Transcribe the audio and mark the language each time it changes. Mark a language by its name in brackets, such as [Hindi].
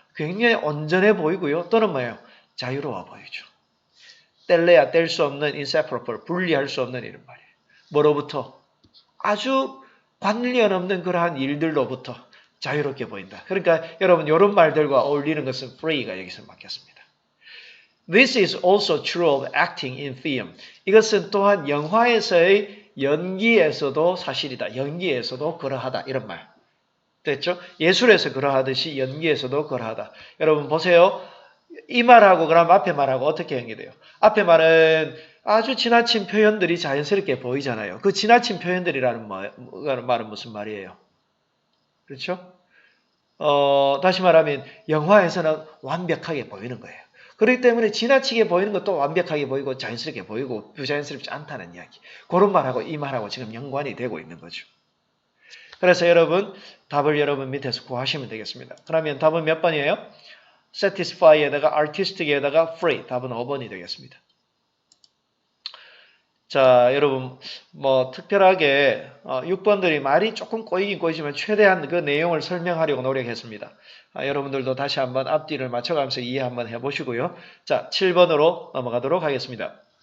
[Korean] 굉장히 온전해 보이고요. 또는 뭐예요? 자유로워 보이죠. 뗄래야 뗄 수 없는 inseparable, 분리할 수 없는 이런 말이에요. 뭐로부터? 아주 관련 없는 그러한 일들로부터 자유롭게 보인다. 그러니까 여러분 이런 말들과 어울리는 것은 free가 여기서 맡겼습니다. [English] This is also true of acting in film. [Korean] 이것은 또한 영화에서의 연기에서도 사실이다. 연기에서도 그러하다. 이런 말. 됐죠? 예술에서 그러하듯이 연기에서도 그러하다. 여러분 보세요. 이 말하고 그럼 앞에 말하고 어떻게 연결돼요? 앞에 말은 아주 지나친 표현들이 자연스럽게 보이잖아요. 그 지나친 표현들이라는 말은 무슨 말이에요? 그렇죠? 다시 말하면 영화에서는 완벽하게 보이는 거예요. 그렇기 때문에 지나치게 보이는 것도 완벽하게 보이고 자연스럽게 보이고 부자연스럽지 않다는 이야기. 그런 말하고 이 말하고 지금 연관이 되고 있는 거죠. 그래서 여러분 답을 여러분 밑에서 구하시면 되겠습니다. 그러면 답은 몇 번이에요? satisfy에다가 artistic에다가 free. 답은 5번이 되겠습니다. 자, 여러분 특별하게 6번들이 말이 조금 꼬이긴 꼬이지만 최대한 그 내용을 설명하려고 노력했습니다. 여러분들도 다시 한번 앞뒤를 맞춰가면서 이해 한번 해보시고요. 자, 7번으로 넘어가도록 하겠습니다.